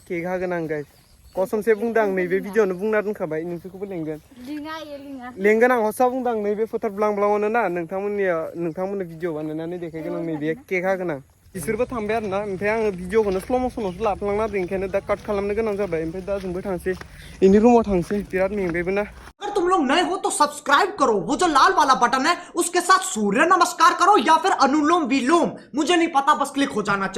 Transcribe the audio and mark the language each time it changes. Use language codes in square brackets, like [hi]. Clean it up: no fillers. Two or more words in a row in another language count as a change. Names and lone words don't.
[brx] केक हागोन आं गाइस कसमसे बुंदों आं नैबे भिडिअ'आवनो बुंना दोनखाबाय नोंसोरखौबो लेंगोन आं हसा बुंदों आं नैबे फोथार ब्लांब्लाङावनो ना नोंथांमोननो भिडिअ बानायनानै देखायगोन आं नैबे केक हागोन आं बिसोरबो थांबाय आरो ना ओमफ्राय आङो भिडिअखौनो स्ल' मसनावसो लाफ्लांना होदों ओंखायनो दा काट खालामनो गोनां जाबाय ओमफ्राय दा जोंबो थांसै इनि रुमाव थांसै बिराद मेंबायबो ना [hi] अगर तुम लोग नए हो तो सब्सक्राइब करो, वो जो लाल वाला बटन है उसके साथ सूर्य नमस्कार करो या फिर अनुलोम विलोम, मुझे नहीं पता, बस क्लिक हो जाना चाहिए।